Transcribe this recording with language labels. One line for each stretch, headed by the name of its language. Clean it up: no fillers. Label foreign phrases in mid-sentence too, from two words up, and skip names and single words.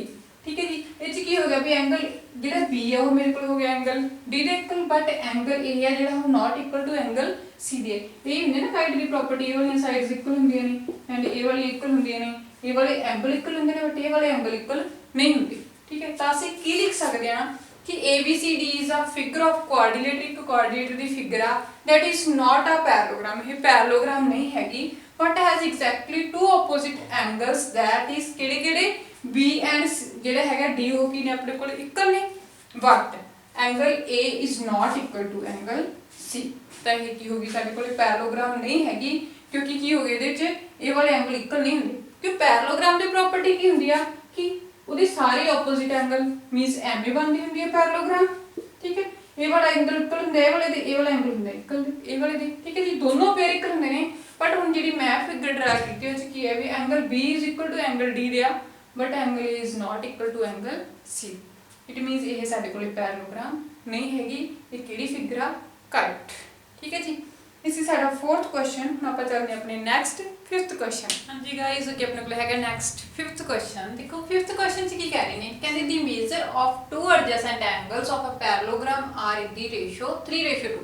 Punjabi: ਠੀਕ ਹੈ ਜੀ, ਇਹ ਚ ਕੀ ਹੋ ਗਿਆ ਵੀ ਐਂਗਲ ਜਿਹੜਾ B ਹੈ ਉਹ ਮੇਰੇ ਕੋਲ ਹੋ ਗਿਆ ਐਂਗਲ D ਦੇ ਇਕੁਅਲ
English: but angle A
Punjabi: ਹੈ ਜਿਹੜਾ ਉਹ
English: not equal to angle C
Punjabi: ਦੇ। ਇਹ ਹੁੰਦੇ ਨਾ ਕਾਈਟ ਦੀ ਪ੍ਰੋਪਰਟੀ, ਇਹ ਵਾਲੀਆਂ ਸਾਈਡਸ ਇਕੁਅਲ ਹੁੰਦੀਆਂ ਨੇ ਐਂਡ ਇਹ ਵਾਲੀਆਂ ਇਕੁਅਲ ਹੁੰਦੀਆਂ ਨੇ, ਇਹ ਵਾਲੇ ਐਂਗਲ ਇਕੁਅਲ ਹੁੰਦੇ ਨੇ ਬਟ ਇਹ ਵਾਲੇ ਐਂਗਲ ਇਕੁਅਲ ਨਹੀਂ ਹੁੰਦੇ। ਠੀਕ ਹੈ, ਤਾਂ ਅਸੀਂ ਕੀ ਲਿਖ ਸਕਦੇ ਹਾਂ ਕਿ
English: ABCD is a figure of coordinate,
Punjabi: ਇੱਕ ਕੋਆਰਡੀਨੇਟਰ ਦੀ ਫਿਗਰ ਆ
English: that is not a parallelogram,
Punjabi: ਇਹ ਪੈਰਲੋਗ੍ਰਾਮ ਨਹੀਂ ਹੈਗੀ
English: but has exactly two opposite angles that is ਕਿਹੜੇ B and
Punjabi: ਜਿਹੜਾ ਹੈਗਾ D ਉਹ ਕੀ ਨੇ ਆਪਣੇ ਕੋਲ ਇਕੁਅਲ ਨੇ
English: but angle A is not equal to angle C।
Punjabi: ਤਾਂ ਇਹ ਕੀ ਹੋਗੀ ਸਾਡੇ ਕੋਲ ਪੈਰਲੋਗ੍ਰਾਮ ਨਹੀਂ ਹੈਗੀ ਕਿਉਂਕਿ ਕੀ ਹੋ ਗਿਆ ਇਹਦੇ ਵਿੱਚ ਇਹ ਵਾਲੇ ਐਂਗਲ ਇਕੁਅਲ ਨਹੀਂ ਹੁੰਦੇ। ਕਿਉਂ ਪੈਰਲੋਗ੍ਰਾਮ ਦੀ ਪ੍ਰੋਪਰਟੀ ਕੀ ਹੁੰਦੀ ਆ ਕਿ ਉਹਦੇ ਸਾਰੇ
English: opposite angle
Punjabi: ਮੀਨਸ ਐਵੇਂ ਬਣਦੀ ਹੁੰਦੀ ਹੈ ਪੈਰਲੋਗ੍ਰਾਮ। ਠੀਕ ਹੈ, ਇਹ ਵਾਲਾ ਐਂਗਲ ਇਕੁਅਲ ਹੁੰਦਾ ਇਹ ਵਾਲੇ ਦੇ, ਇਹ ਵਾਲਾ ਐਂਗਲ ਹੁੰਦਾ ਇਕੁਅਲ ਇਹ ਵਾਲੇ ਦੇ। ਠੀਕ ਹੈ ਜੀ, ਦੋਨੋਂ ਪੇਅਰ ਇਕੁਅਲ ਹੁੰਦੇ ਨੇ ਬਟ ਹੁਣ ਜਿਹੜੀ ਮੈਂ ਫਿਗਰ ਡਰਾ ਕੀਤੀ ਉਹ ਚ ਕੀ ਹੈ ਵੀ
English: angle B is equal to angle D
Punjabi: ਦੇ ਆ
English: but angle A is not equal to angle C. it means
Punjabi: ਇਹ ਸਾਡੇ ਕੋਲ ਪੈਰਲੋਗ੍ਰਾਮ ਨਹੀਂ ਹੈਗੀ, ਇਹ ਕਿਹੜੀ ਫਿਗਰ ਆ, ਕਾਈਟ। ਠੀਕ ਹੈ ਜੀ, ਇਸ ਸਾਡਾ 4th ਕੁਐਸਚਨ। ਹੁਣ ਆਪਾਂ ਚੱਲਦੇ ਆਪਣੇ
English: next 5th question.
Punjabi: ਹਾਂਜੀ ਗਾਇਜ਼, ਅੱਗੇ ਆਪਣੇ ਕੋਲ ਹੈਗਾ
English: next 5th question.
Punjabi: ਦੇਖੋ 5th ਕੁਐਸਚਨ ਚ ਕੀ ਕਹਿ ਰਹੇ ਨੇ, ਕਹਿੰਦੇ
English: the measure of two adjacent angles of a parallelogram are in the ratio 3:2.